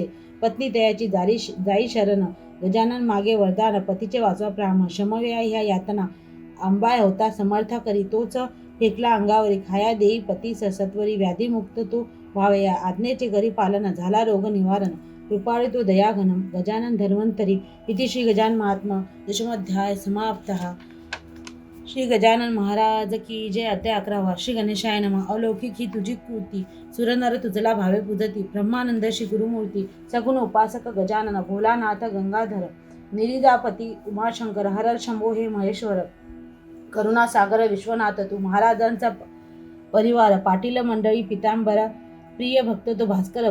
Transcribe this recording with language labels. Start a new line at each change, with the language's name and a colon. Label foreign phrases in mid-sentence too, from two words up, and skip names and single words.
Marathi: पत्नी तयाची जाई शरण. गजानन मागे वरदान, पतीचे वाचवा प्राण. शमव्या ह्या यातना, अंबाय होता समर्थ करी. तोच फेकला अंगावरी, खाया देई पतीस सत्वरी. व्याधीमुक्त तो व्हावया, आज्ञेचे करी पालन. झाला रोग निवारण, कृपाळू तो दयाघन. गजानन धन्वंतरी.
Sanskrit: इति श्री गजानन महात्मा दशमोध्याय समाप्तः.
Marathi: श्री गजानन महाराज की जय. अध्याय 11.
Sanskrit: श्री गणेशाय नमः.
Marathi: अलौकिक ही तुझी कृती, सुरनर तुझला भावे पूजती. ब्रह्मानंद श्री गुरुमूर्ती, सगुण उपासक गजानन. भोलानाथ गंगाधर, निरिजापती उमाशंकर. हर शंभो हे महेश्वर, करुणासागर विश्वनाथ तू. महाराजांचा परिवार, पाटील मंडळी, पितांबरा प्रिय भक्त तो भास्कर.